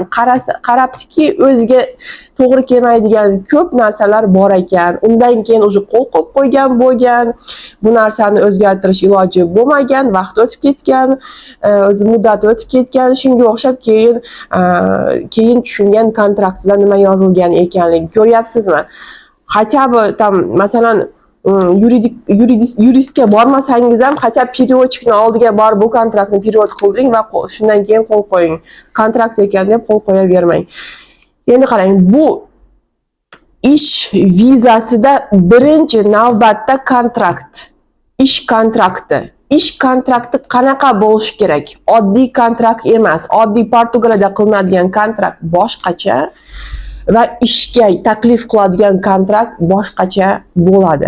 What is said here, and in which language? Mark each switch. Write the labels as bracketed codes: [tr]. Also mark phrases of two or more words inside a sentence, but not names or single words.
[uz] Qarabdiki, o'ziga to'g'ri kelmaydigan ko'p narsalar bor ekan. Undan keyin o'zi qo'l qo'yib qo'ygan bo'lgan. Bu narsani o'zgartirish iloji bo'lmagan, vaqt o'tib ketgan, o'zi muddat o'tib ketgan. Shunga o'xshab keyin tushungan kontraktda nima yozilgan ekanligini ko'ryapsizmi? [ru] Хотя бы там, [uz] masalan, yuristga bormasangiz ham, [ru] хотя переводчикni [uz] oldiga borib bu kontraktni perevod qildiring va shundan keyin qo'l qo'ying. Kontrakt ekan deb qo'l qo'yavermang. Endi qarang, bu ish vizasida birinchi navbatda kontrakt, ish kontrakti. Ish kontrakti qanaqa bo'lishi kerak? Oddiy kontrakt emas, oddiy Portugaliyada qilinadigan kontrakt boshqacha va ishga taklif qiladigan kontrakt boshqacha bo'ladi.